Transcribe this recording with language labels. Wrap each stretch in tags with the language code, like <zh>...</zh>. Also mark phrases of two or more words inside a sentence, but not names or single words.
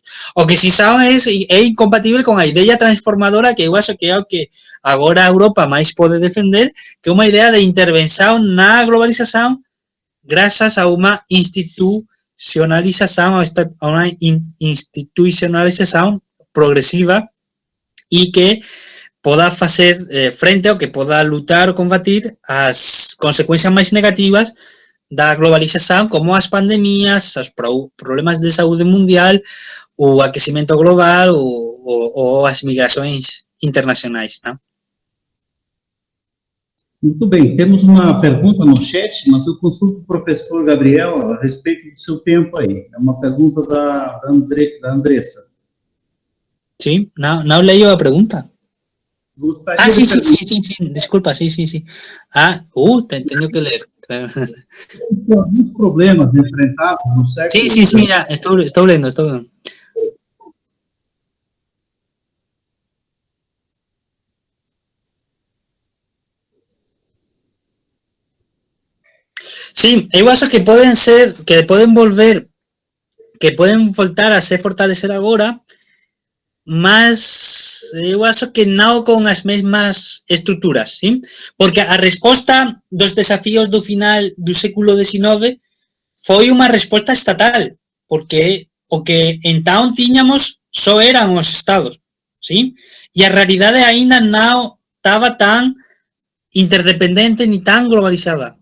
<gl>O que si son é incompatible con a idea transformadora que eu acho que é o que agora a Europa máis pode defender, que é unha idea de intervención na globalización grazas a unha institucionalización progresiva e que poda facer frente ou que poda lutar ou combatir as consecuencias máis negativas da globalización, como as pandemias, os problemas de saúde mundial, o aquecimento global ou</gl> <pt>as migrações internacionais, não? Muito bem, temos uma pergunta no chat, mas eu consulto o professor Gabriel a respeito do seu tempo aí. É uma pergunta da Andressa. Sim, não leio a pergunta.</pt> <es>Sí, disculpa, sí. Tengo que leer.</es> <pt>Alguns problemas enfrentados no século...</pt> <gl>Sí, ya,</gl> <pt>estou lendo.</pt> <gl>Sí, eu acho que poden voltar a se fortalecer agora, mas eu acho que non con as mesmas estruturas, ¿sí? Porque a resposta dos desafíos do final do século XIX foi unha resposta estatal, porque o que entón tiñamos só eran os estados, ¿sí? E a realidade aínda non estaba tan interdependente ni tan globalizada.</gl>